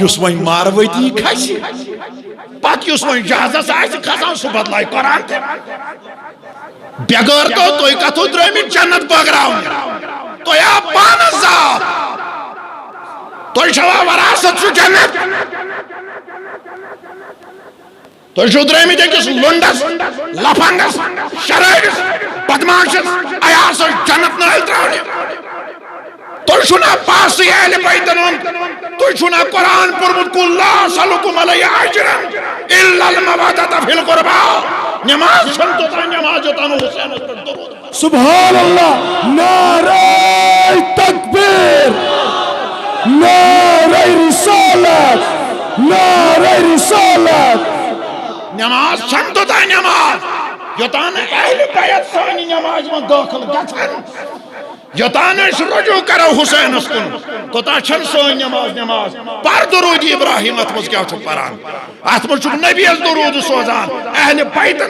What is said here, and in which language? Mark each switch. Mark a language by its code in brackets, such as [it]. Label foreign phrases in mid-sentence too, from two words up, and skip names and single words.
[ks] یُس وۄنۍ ماروٲتی کھسہِ پتہٕ یُس وۄنۍ جہازس آسہِ کھسان سُہ بدلایہِ قرآن تہِ بغٲر تو تُہۍ کتھو درٛٲمٕتۍ جنت بٲگراونہِ تۄہہِ آو پانس زاف تۄہہِ چھوا وراثت سُہ جنت تۄہہِ چھُو درٛٲمٕتۍ أکِس لُنڈس لفنگس شرٲبِس بدماشس عیاسس جنت نٲلۍ ترٛاونہِ تۄہہِ چھُو نا پاسٕے اہلِ بیتن ہُنٛد تُہۍ چھُو نا قرآن پوٚرمُت [ar] قُل لا اسألُکُم علیہ اجرا الا المودۃ فی القربی [ks] نماز چھنہٕ توٚتام نماز یوٚتام نہٕ حُسینس پٮ۪ٹھ درود [ar] سبحان اللہ [ur] نعرہ تکبیر نعرہ رسالت نعرہ رسالت [ks] نماز چھنہٕ توٚتام نماز یوٚتام نہٕ اہلِ بیت سانہِ نمازِ منٛز دٲخل گژھن یوٚتام نہٕ أسۍ رجوع کرو حُسینس کُن توٚتام چھنہٕ سٲنۍ نماز پر درود ابراہیم اتھ منٛز کیٛاہ چھُکھ پران اتھ منٛز چھُکھ نبیَس درود سوزان اہلِ بیتن